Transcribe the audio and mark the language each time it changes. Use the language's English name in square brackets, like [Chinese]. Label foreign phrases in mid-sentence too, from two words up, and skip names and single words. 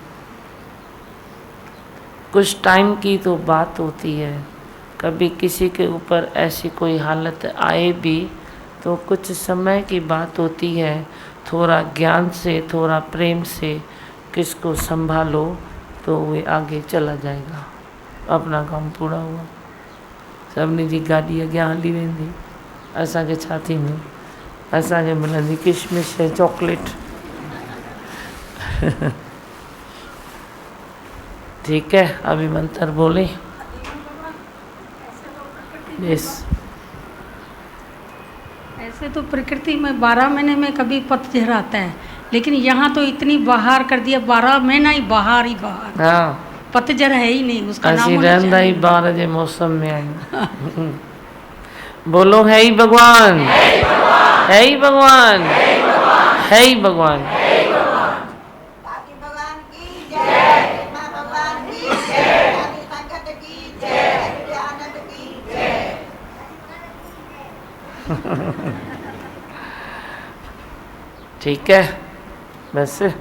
[Hindi] कुछ टाइम की तो बात होती है, कभी किसी के ऊपर ऐसी कोई हालत आए भी तो कुछ समय की बात होती है। थोड़ा ज्ञान से, थोड़ा प्रेम से किसको संभालो तो वे आगे चला जाएगा। अपना काम पूरा हुआ। [Sindhi] सभिनी जी गाॾी अॻियां हली वेंदी, असांखे छा थींदो? असांखे मिलंदी किशमिश ऐं चॉकलेट। [Hindi] ठीक है, अभी मंत्र बोले। यस। ऐसे तो प्रकृति में 12 महीने में कभी पतझड़ आता है, लेकिन यहाँ तो इतनी बहार कर दिया, 12 महीना ही बहार ही बहार। हाँ, पतझड़ है ही नहीं, उसका नाम [Sindhi] असीं रहंदा ही बार जे मौसम में आहियूं। [Hindi] बोलो है ही भगवान, है ही भगवान, है ही भगवान। ठीक है, बस।